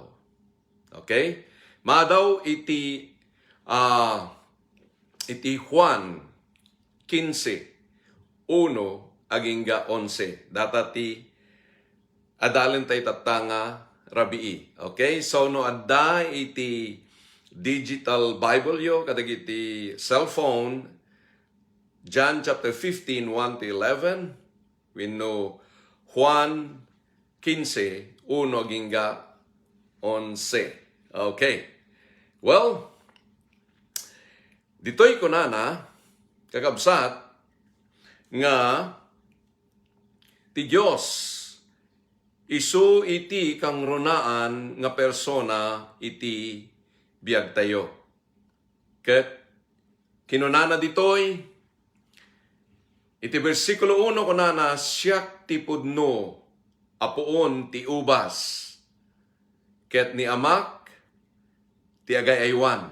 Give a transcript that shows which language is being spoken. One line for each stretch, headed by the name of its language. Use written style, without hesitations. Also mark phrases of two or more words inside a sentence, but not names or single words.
Iloko: Okay? Madaw iti Juan 15, 1, agingga 11. Data ti adalin tayo tatanga rabii. Okay? So, no adda iti
English: digital Bible
Iloko: yo, kadagiti cellphone,
English: John chapter 15, 1-11. We know Juan 15, 1 hingga 11. Okay. Well,
Iloko: dito'y kunana, kakabsat, nga ti Diyos isu iti kang runaan nga persona iti biag tayo. Ket kinunana ditoy iti bersikulo 1 kunana, siyak ti pudno apuon ti ubas, ket ni amak ti agay-aywan.